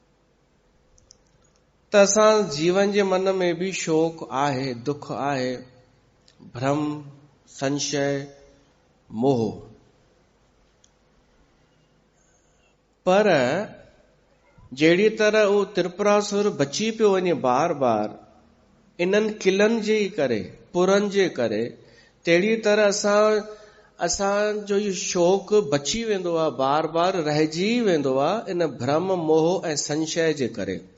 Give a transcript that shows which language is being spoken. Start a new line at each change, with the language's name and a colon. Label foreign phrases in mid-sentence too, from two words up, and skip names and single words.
Sindhi: त असां जीवन जे मन में बि शोक आहे, दुख आहे, भ्रम, संशय, मोह। पर जहिड़ी तरह उहो त्रिपुरासुर बची पियो वञे बार बार इन्हनि किलनि जे करे, पुरनि जे करे, तहिड़ी तरह असांजो इहो शोक बची वेंदो आहे, बार बार रहिजी वेंदो आहे इन भ्रम, मोह ऐं संशय जे करे।